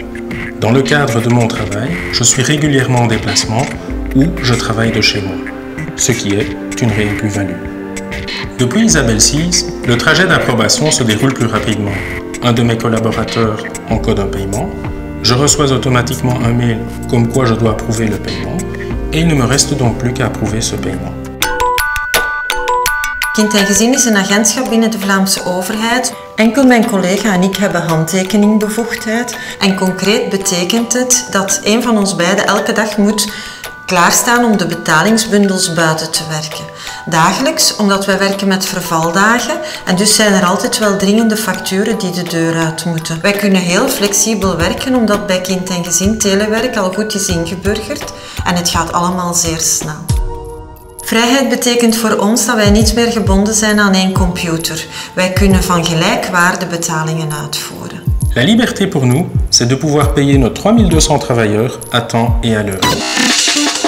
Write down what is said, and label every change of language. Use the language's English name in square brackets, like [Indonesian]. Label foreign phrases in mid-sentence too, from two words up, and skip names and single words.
[French] Dans le cadre de mon travail, je suis régulièrement en déplacement ou je travaille de chez moi, ce qui est une réelle plus-value. Depuis Isabelle 6, le trajet d'approbation se déroule plus rapidement. Un de mes collaborateurs encode un paiement, je reçois automatiquement un mail comme quoi je dois approuver le paiement et il ne me reste donc plus qu'à approuver ce paiement. [Dutch] Kind en Gezin is een agentschap binnen de Vlaamse overheid. Enkel mijn collega en ik hebben handtekeningbevoegdheid. En concreet betekent het dat een van ons beiden elke dag moet klaarstaan om de betalingsbundels buiten te werken. Dagelijks, omdat wij werken met vervaldagen en dus zijn er altijd wel dringende facturen die de deur uit moeten. Wij kunnen heel flexibel werken omdat bij Kind en Gezin telewerk al goed is ingeburgerd en het gaat allemaal zeer snel. Vrijheid betekent voor ons dat wij niet meer gebonden zijn aan één computer. Wij kunnen van gelijkwaarde betalingen uitvoeren. [French] La liberté pour nous, c'est de pouvoir payer nos 3200 travailleurs à temps et à l'heure.